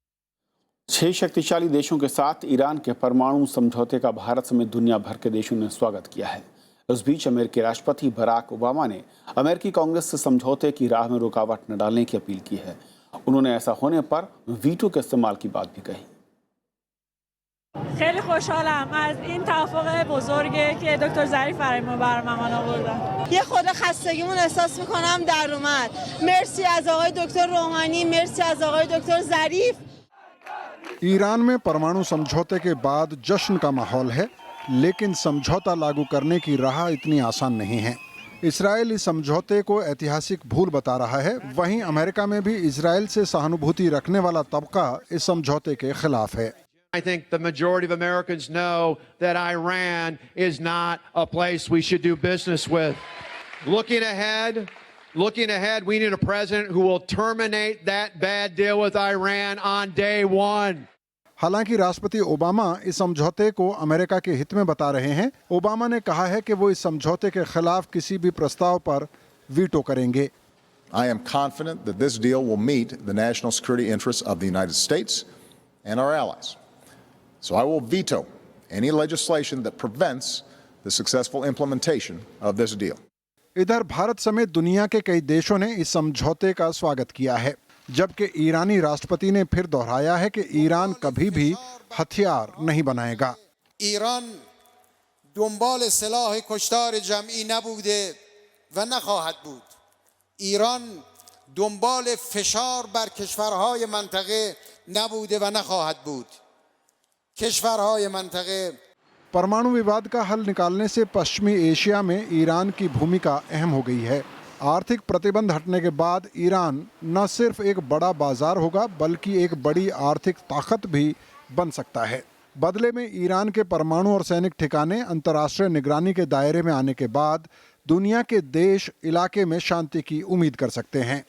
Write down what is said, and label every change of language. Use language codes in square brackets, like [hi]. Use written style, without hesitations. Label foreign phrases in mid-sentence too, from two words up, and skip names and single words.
[hi] 6 शक्तिशाली देशों के साथ ईरान के परमाणु समझौते का भारत समेत दुनिया भर के देशों ने स्वागत किया है। इस बीच अमेरिकी राष्ट्रपति बराक ओबामा ने अमेरिकी कांग्रेस से समझौते की राह में रुकावट न डालने की अपील की है। उन्होंने ऐसा होने पर वीटो के इस्तेमाल की बात भी कही। [fa] خیلی خوشحالم از این توافق بزرگی که دکتر ظریف برای ما برمغان آوردن. یه خود خستگیمون احساس میکنم در اومد. مرسی از آقای دکتر روحانی، مرسی از آقای دکتر ظریف. [hi] ईरान में परमाणु समझौते के बाद जश्न का माहौल है, लेकिन समझौता लागू करने की राह इतनी आसान नहीं है। इजराइल इस समझौते को ऐतिहासिक भूल बता रहा है। वहीं अमेरिका में भी इजराइल से सहानुभूति रखने वाला तबका इस समझौते के खिलाफ है। [en] I think the majority of Americans know that Iran is not a place we should do business with. Looking ahead, we need a president who will terminate that bad deal with Iran on day one. [hi] हालांकि राष्ट्रपति ओबामा इस समझौते को अमेरिका के हित में बता रहे हैं। ओबामा ने कहा है कि वो इस समझौते के खिलाफ किसी भी प्रस्ताव पर वीटो करेंगे। [en] I am confident that this deal will meet the national security interests of the United States and our allies. So I will veto any legislation that prevents the successful implementation of this deal. [hi] इधर भारत समेत दुनिया के कई देशों ने इस समझौते का स्वागत किया है, जबकि ईरानी राष्ट्रपति ने फिर दोहराया है कि ईरान कभी भी हथियार नहीं बनाएगा। [fa] ایران دنبال سلاح کشتار جمعی نبوده و نخواهد بود. ایران دنبال فشار بر کشورهای منطقه نبوده و نخواهد بود. کشورهای منطقه [hi] परमाणु विवाद का हल निकालने से पश्चिमी एशिया में ईरान की भूमिका अहम हो गई है। आर्थिक प्रतिबंध हटने के बाद ईरान न सिर्फ एक बड़ा बाजार होगा बल्कि एक बड़ी आर्थिक ताकत भी बन सकता है। बदले में ईरान के परमाणु और सैनिक ठिकाने अंतर्राष्ट्रीय निगरानी के दायरे में आने के बाद दुनिया के देश इलाके में शांति की उम्मीद कर सकते हैं।